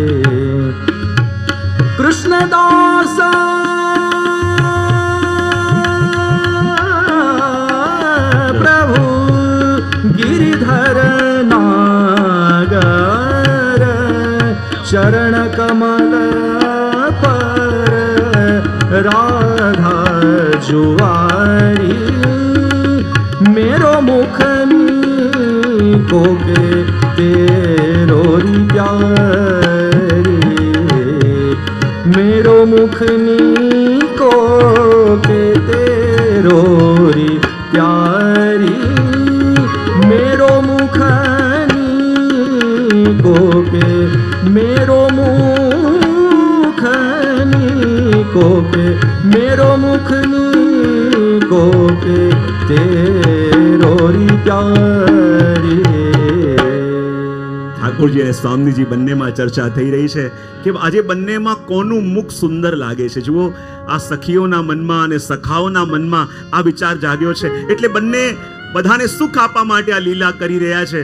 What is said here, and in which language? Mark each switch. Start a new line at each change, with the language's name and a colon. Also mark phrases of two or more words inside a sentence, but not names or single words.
Braj: कृष्णदास प्रभु गिरिधर नागर, चरण कमल पर राधा जुआरी। मेरो मुख नीको के तेरो प्यारी। मेरो मुख नीको के तेरो प्यारी। मेरो मुख नीको के मेरो मुख नीको के मेरो मुख नीको के तेरो प्यारी।
Gujarati: ઠાકોરજી અને સ્વામીજી બંનેમાં ચર્ચા થઈ રહી છે કે આજે બંનેમાં કોનું મુખ સુંદર લાગે છે. જુઓ, આ સખીઓના મનમાં અને સખાઓના મનમાં આ વિચાર જાગ્યો છે. એટલે બંને બધાને સુખ આપવા માટે આ લીલા કરી રહ્યા છે.